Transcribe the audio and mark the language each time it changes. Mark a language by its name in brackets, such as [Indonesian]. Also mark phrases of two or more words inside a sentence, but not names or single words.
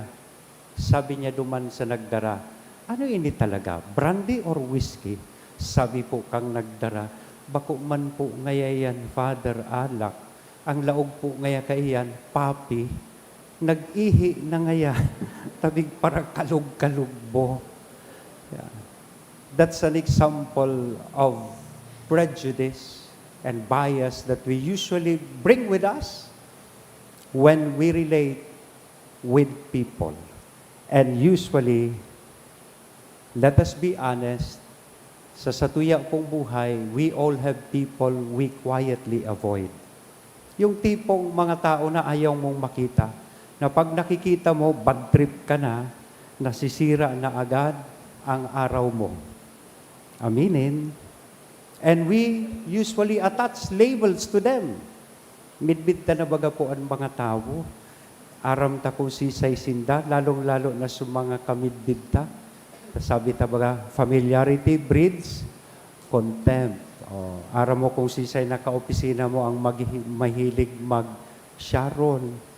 [Bikol] Sabi niya duman sa nagdara, ano ini talaga, [English] brandy or whiskey? [Bikol] Sabi po kang nagdara, bako man po ngayayan, Father, alak. Ang laog po ngaya kaiyan, papi, nag-ihi na ngaya, tabig para kalug-kalugbo. Yeah. [English] That's an example of prejudice and bias that we usually bring with us when we relate with people. And usually, let us be honest, [Bikol] sa satuya pong buhay, [English] we all have people we quietly avoid. [Filipino] Yung tipong mga tao na ayaw mong makita, na pag nakikita mo, [English] bad trip [Filipino] ka na, nasisira na agad ang araw mo. Aminin. [English] And we usually attach labels to them. [Bikol] Midbid ta na baga po ang mga tao. Aram ta kung sisay sinda, lalong-lalo na sa mga kamidbid ta. Sabi ta baga, [English] familiarity breeds contempt. [Bikol] O, aram mo kung sisay na kaopisina mo ang mahilig mag-sharon.